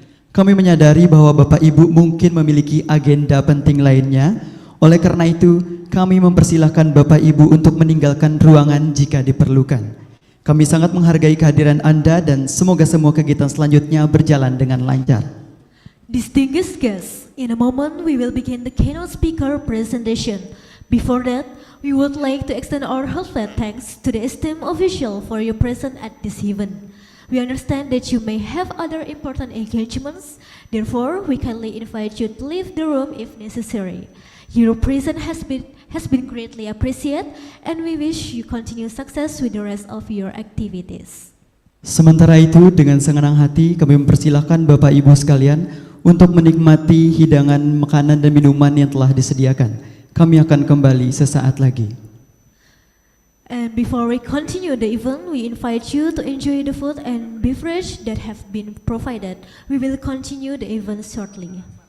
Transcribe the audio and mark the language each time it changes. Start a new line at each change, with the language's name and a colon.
Indonesian: Kami menyadari bahwa Bapak Ibu mungkin memiliki agenda penting lainnya. Oleh karena itu, kami mempersilahkan Bapak Ibu untuk meninggalkan ruangan jika diperlukan. Kami sangat menghargai kehadiran Anda dan semoga semua kegiatan selanjutnya berjalan dengan lancar.
English: Distinguished guests, in a moment we will begin the keynote speaker presentation. Before that, we would like to extend our heartfelt thanks to the esteemed official for your presence at this event. We understand that you may have other important engagements, therefore we kindly invite you to leave the room if necessary. Your presence has been greatly appreciated and we wish you continue success with the rest of your activities.
Indonesian: Sementara itu, dengan senang hati kami mempersilahkan Bapak Ibu sekalian untuk menikmati hidangan makanan dan minuman yang telah disediakan. Kami akan kembali sesaat lagi.
English: And before we continue the event, we invite you to enjoy the food and beverage that have been provided. We will continue the event shortly.